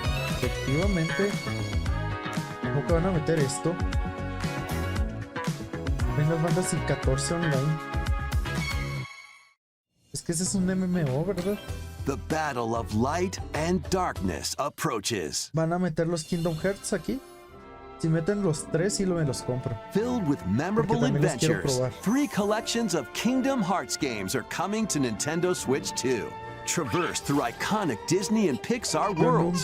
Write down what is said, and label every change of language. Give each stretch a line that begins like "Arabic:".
Spanish: Efectivamente. ¿Cómo que van a meter esto? Final Fantasy 14 Online. Es que ese es un MMO, ¿verdad?
English: The battle of light and darkness approaches.
Spanish: ¿Van a meter los Kingdom Hearts aquí? Si meten los tres, sí me los compro.
English: Filled with memorable adventures, 3 collections of Kingdom Hearts games are coming to Nintendo Switch 2. Traverse through iconic Disney and Pixar worlds.